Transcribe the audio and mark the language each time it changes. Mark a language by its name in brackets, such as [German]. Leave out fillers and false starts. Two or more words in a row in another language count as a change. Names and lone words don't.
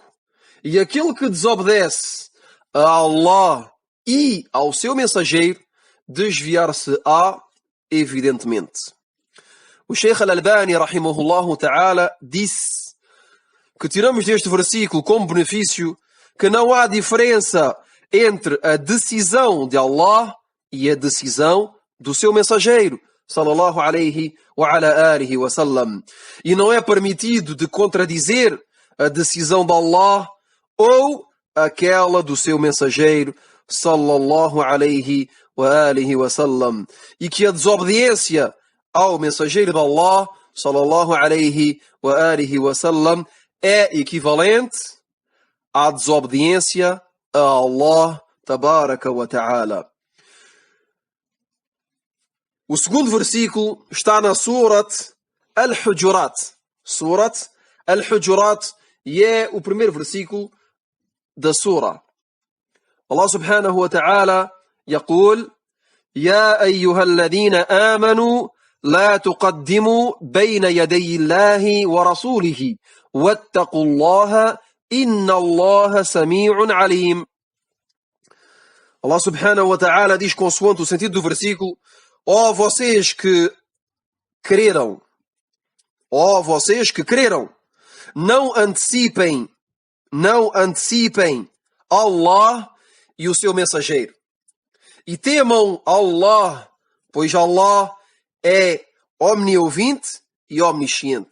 [Portuguese] E aquele que desobedece a Allah e ao seu mensageiro, desviar-se-á, evidentemente. O Sheikh Al-Albani, [Arabic] رحمه الله تعالى, [Portuguese] disse que tiramos deste versículo como benefício que não há diferença entre a decisão de Allah e a decisão do seu mensageiro, [Arabic] صلى الله عليه وعلى آله وسلم. [Portuguese] E não é permitido de contradizer a decisão de Allah ou aquela do seu mensageiro, [Arabic] صلى الله عليه وآله وسلم. [Portuguese] E que a desobediência ao mensageiro de Allah, [Arabic] صلى الله عليه وآله وسلم, [Portuguese] é equivalente à desobediência a Allah [Arabic] تبارك وتعالى. [Portuguese] O segundo versículo está na Surat Al-Hujurat. Surat Al-Hujurat, e é o primeiro versículo da Sura. [Arabic] Allah سبحانه وتعالى يقول: يا أيها الذين آمنوا لا تقدموا بين يدي الله ورسوله واتقوا الله إن الله سميع عليم. [Portuguese] Allah [Arabic] سبحانه وتعالى [Portuguese] diz, consoante o sentido do versículo: ó vocês que creram, não antecipem Allah e o seu mensageiro. E temam Allah, pois Allah é omniovinte e omnisciente.